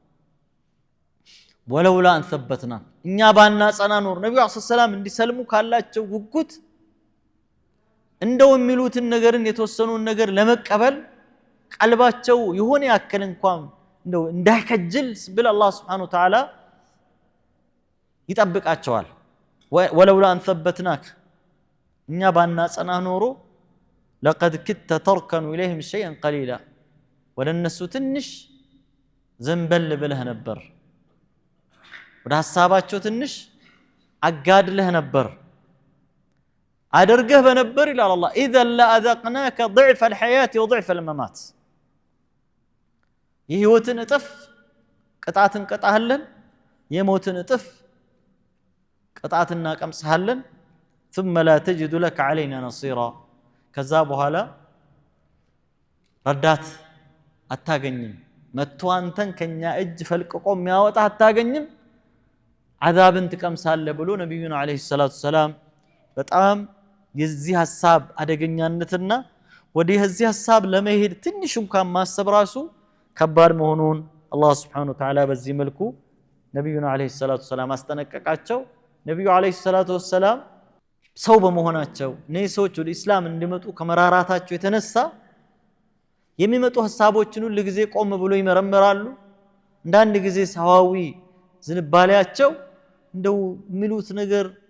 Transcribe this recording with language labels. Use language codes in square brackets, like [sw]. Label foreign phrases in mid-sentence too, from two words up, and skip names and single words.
[ar] ولولا أن ثبتناك [am] እኛ ባናጸና ኖር ነብዩ [ar] صلى الله عليه وسلم [am] እንዲሰልሙ ካላቸው ጉጉት እንደው የሚሉትን ነገርን የተወሰኑን ነገር ለመቀበል ቀልባቸው የሆነ ያክል እንኳን እንደው እንዳይከጅል ብል አላህ [ar] سبحانه وتعالى [am] ይጠብቃቸዋል [ar] ولولا أن ثبتناك [am] እኛ ባናጸና ኖሮ [ar] لقد كدت تركن اليهم شيئا قليلا [am] ወለነሱ ትንሽ ዘንበል ብለህ ነበር ወደ ሐሳባቸው ትንሽ አጋድለህ ነበር አድርገህ በነበር ይላል አላህ [ar] اذا لاذقناك ضعف الحياه وضعف الممات [am] የህይወትን እጥፍ ቅጣትን ቀጣህልን የሞትን እጥፍ ቅጣትና ቀምሰሃልን [ar] ثم لا تجد لك علينا نصيرا [am] ከዛ በኋላ ረዳት አታገኝም መጥቶ አንተን ከኛ እጅ ፈልቅቆ የሚያወጣ አታገኝም عذابን ትቀምሳለህ ብሎ ነብዩና [ar] عليه الصلاة والسلام [am] በጣም የዚህ ሐሳብ አደገኛነትና ወደዚህ ሐሳብ ለመሄድ ትንሽ እንኳን ማሰብ ራሱ ከባድ መሆኑን አላህ [ar] سبحانه وتعالى [am] በዚህ መልኩ ነብዩና [ar] عليه الصلاة والسلام [am] አስጠነቀቃቸው ነብዩ [ar] عليه الصلاة والسلام [am] ሰው በመሆናቸው እነዚህ ሰዎች ወደ እስላም እንዲመጡ ከመራራታቸው የተነሳ የሚመጡ ሐሳቦችን ሁሉ ጊዜ ቆም ብሎ ይመረምራሉ እንዳንድ ጊዜ ሰዋዊ ዝንባሌያቸው እንደው ሚሉት ነገር